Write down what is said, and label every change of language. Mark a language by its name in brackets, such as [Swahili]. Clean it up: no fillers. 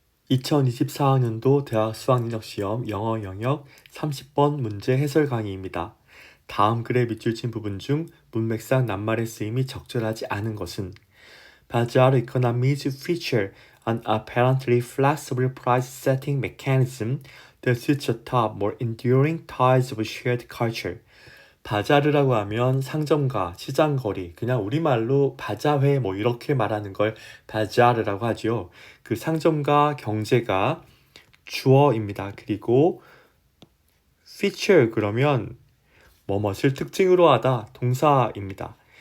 [Korean] 2024학년도 대학 수학능력시험 영어 영역 30번 문제 해설 강의입니다. 다음 글의 밑줄 친 부분 중 문맥상 낱말의 쓰임이 적절하지 않은 것은 [English] Bazaar economies feature an apparently flexible price setting mechanism that suits atop more enduring ties of shared culture. [Korean] 바자르라고 하면 상점가, 시장거리, 그냥 우리말로 바자회 뭐 이렇게 말하는 걸 바자르라고 하죠. 그 상점가, 경제가 주어입니다. 그리고 feature 그러면 뭐뭇을 특징으로 하다 동사입니다.